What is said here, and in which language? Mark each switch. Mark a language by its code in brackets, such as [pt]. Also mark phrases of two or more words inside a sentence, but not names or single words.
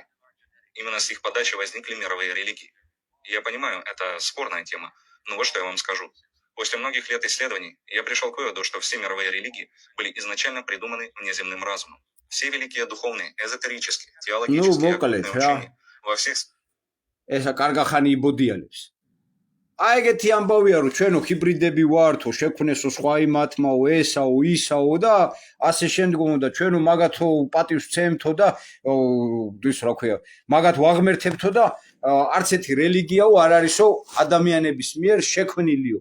[ru] Именно с их подачи возникли мировые религии. Я понимаю, это спорная тема, но вот что я вам скажу. После многих лет исследований я пришел к выводу, что все мировые религии были изначально придуманы внеземным разумом. Все великие духовные, эзотерические, теологические учения во всех... [ka] ესა კარგა ხანი იბოდიალებს. აი ეგეთი ამბავია რომ ჩვენო ჰიბრიდები ვართო, შექმნესო სხვა იმათმაო, ესაო, ისაო და ასე შემდგომ და ჩვენო მაგათო პატივს ვცემთო და ის რა ქვია, მაგათ ვაღმერთებთო და არც ერთი რელიგიაო არ არისო ადამიანების მიერ შექმნილიო.